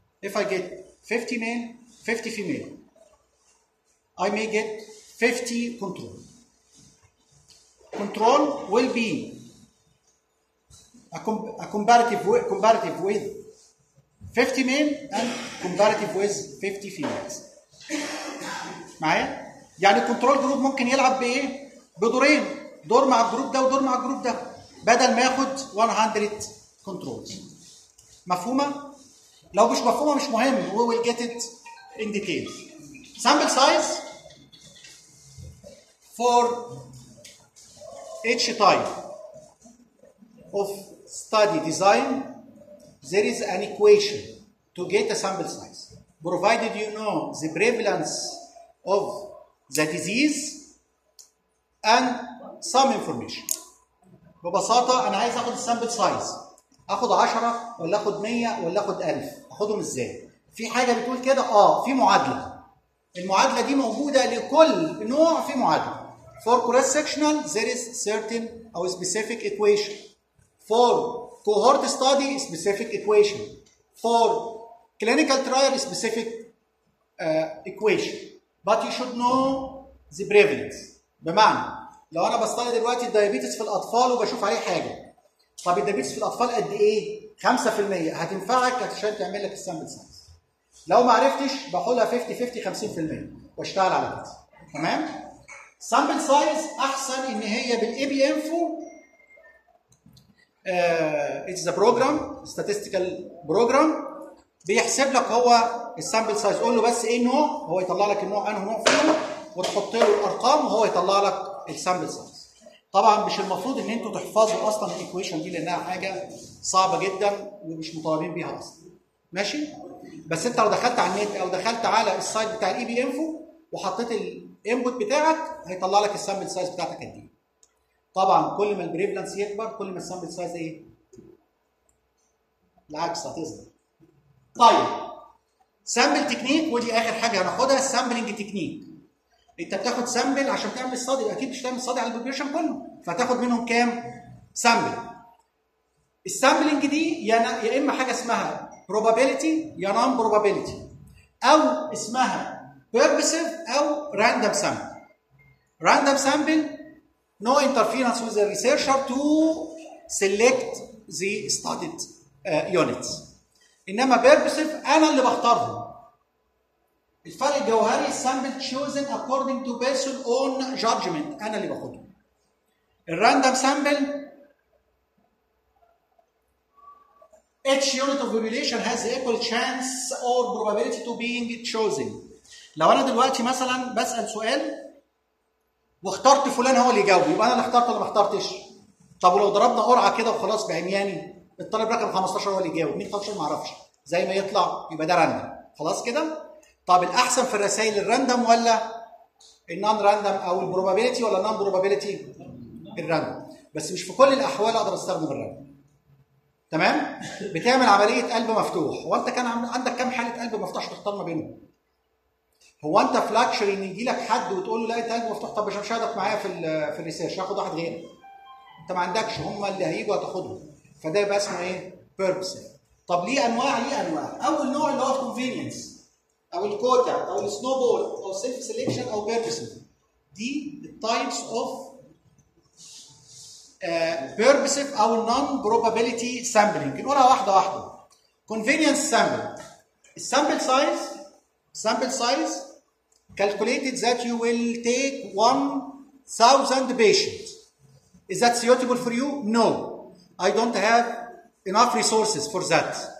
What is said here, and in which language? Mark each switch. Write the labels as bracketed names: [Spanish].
[English] If I get 50 male, 50 female, I may get 50 control. Control will be a comparative with 50 male and comparative with 50 females. [Arabic] معايا؟ يعني control group ممكن يلعب بإيه؟ بدورين، دور مع الجروب ده ودور مع الجروب ده، بدل ما ياخد 100 controls. مفهومة؟ لو مش مفهومة مش مهم. [English] We will get it in detail. Sample size for each type of study design, there is an equation to get a sample size. Provided you know the prevalence of the disease and some information. [Arabic] ببساطة أنا عايز أخد sample size. أخد 10 ولا أخد 100 ولا أخد 1000. أخدهم إزاي؟ في حاجة بتقول كده؟ في معادلة. المعادلة دي موجودة لكل نوع في معادلة. [English] For cross sectional there is certain or specific equation. For cohort study specific equation. For clinical trial specific equation. But you should know the prevalence. [Arabic] بمعنى لو أنا بستعرض دلوقتي الديابيتس في الأطفال وبشوف عليه حاجة. طب الديابيتس في الأطفال قد إيه؟ 5% هتنفعك عشان تعمل لك السامبل سايز. لو ما عرفتش بحولها 50-50 50% واشتغل على كده. تمام؟ سامبل سايز أحسن إن هي بالإي بي إنفو. It's a program, statistical program. بيحسب لك هو السامبل سايز، قول له بس إيه النوع؟ هو يطلع لك النوع أنه نوع فيه وتحط له الأرقام وهو يطلع لك السامبل سايز. طبعًا مش المفروض إن أنتوا تحفظوا أصلًا الإيكويشن دي لأنها حاجة صعبة جدا ومش مطالبين بيها اصلا. ماشي؟ بس انت لو دخلت على النت او دخلت على السايت بتاع الاي بي انفو وحطيت الانبوت بتاعك هيطلع لك السامبل سايز بتاعتك قد ايه. طبعا كل ما البريفلنس يكبر كل ما السامبل سايز ايه؟ العكس هتظهر. طيب سامبل تكنيك، ودي اخر حاجه هناخدها، السامبلنج تكنيك. انت بتاخد سامبل عشان تعمل صادي، اكيد مش تعمل صادي على البوبيوشن كله، فتاخد منهم كام؟ سامبل. السامبلنج دي يا اما حاجه اسمها probability يا non probability، او اسمها purposive او random sample. [English] random sample no interference with the researcher to select the studied units، انما purposive [Arabic] انا اللي بختارهم. الفرق الجوهري [English] sample chosen according to person own judgment، [Arabic] انا اللي باخده. [English] الراندوم sample each unit of population has equal chance or probability to being chosen. [Arabic] لو انا دلوقتي مثلا بسال سؤال واخترت فلان هو اللي يجاوب، يبقى انا اللي اخترت ولا ما اخترتش؟ طب ولو ضربنا قرعه كده وخلاص بعمياني، الطالب رقم 15 هو اللي يجاوب، مين 15 ما اعرفش، زي ما يطلع يبقى ده راندم، خلاص كده؟ طب الاحسن في الرسائل الراندم ولا النون راندم او البروبابيلتي ولا النون بروبابيلتي؟ الراندم، بس مش في كل الاحوال اقدر استخدم الراندم. تمام؟ بتعمل عملية قلب مفتوح، هو أنت كان عندك كام حالة قلب مفتوح تختار ما بينهم؟ هو أنت في لكشري إن يجي لك حد وتقول له لا أنت قلب مفتوح، طب مش هشهدك معايا في الريسيرش، هاخد واحد غيرك. أنت ما عندكش، هم اللي هيجوا هتاخدهم. فده يبقى اسمه إيه؟ بيربس. طب ليه انواع؟ ليه انواع. اول نوع اللي هو الكونفينينس او الكوتا او السنوبول او سيلف سيليكشن او بيربسيف. دي التايبس اوف بيربسيف او نون بروبابيليتي سامبلينج. نقولها واحده واحده. [English] Convenience sample, السامبل size, sample size calculated that you will take 1000 patients. Is that suitable for you? No. I don't have enough resources for that.